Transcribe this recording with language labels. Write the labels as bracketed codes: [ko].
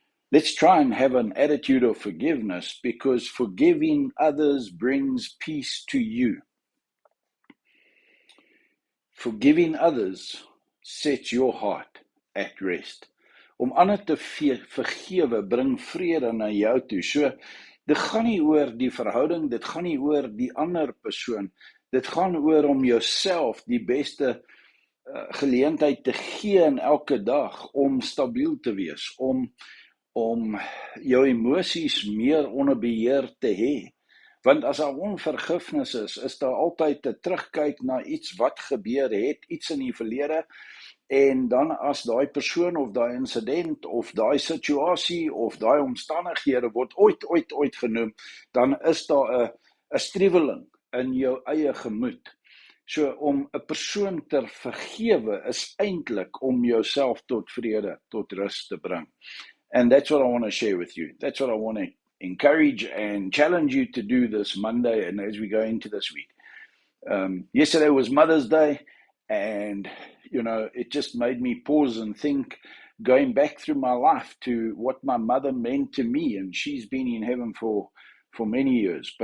[en] Let's try and have an attitude of forgiveness, because forgiving others brings peace to you. Forgiving others sets your heart at rest. [af] Om ander te vergewe bring vrede na jou toe. So, dit gaan nie oor die verhouding, dit gaan nie oor die ander persoon. Dit gaan oor om jouself die beste geleentheid te gee in elke dag om stabiel te wees, om jou emosies meer onder beheer te hê. Want as daar onvergifnis is daar altyd 'n terugkyk na iets wat gebeur het, iets in die verlede, en dan as daai persoon of daai insident of daai situasie of daai omstandighede word ooit genoem, dan is daar 'n striweling in jou eie gemoed. So om 'n persoon te vergewe is eintlik om jouself tot vrede, tot rus te bring. [en] And that's what I want to share with you. That's what I want to encourage and challenge you to do this Monday and as we go into this week. Yesterday was Mother's Day, and, it just made me pause and think, going back through my life to what my mother meant to me, and she's been in heaven for many years.